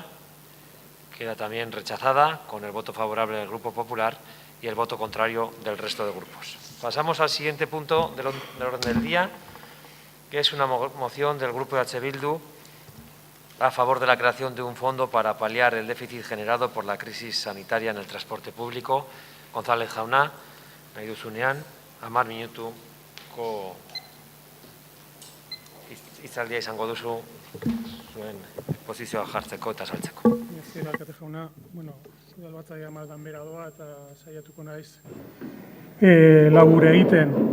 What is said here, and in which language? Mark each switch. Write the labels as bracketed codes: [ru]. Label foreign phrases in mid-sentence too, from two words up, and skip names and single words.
[es] Queda también rechazada con el voto favorable del Grupo Popular y el voto contrario del resto de grupos. Pasamos al siguiente punto del orden del día, que es una moción del Grupo EH Bildu a favor de la creación de un fondo para paliar el déficit generado por la crisis sanitaria en el transporte público. [eu] González Jauna, nahi duzunean, 10 minutuko hitzaldia izango duzu zuen posizioa jartzeko eta saltzeko. Zera, Alkate Jauna, udalbatzaia maldan bera doa eta saiatuko naiz labur egiten.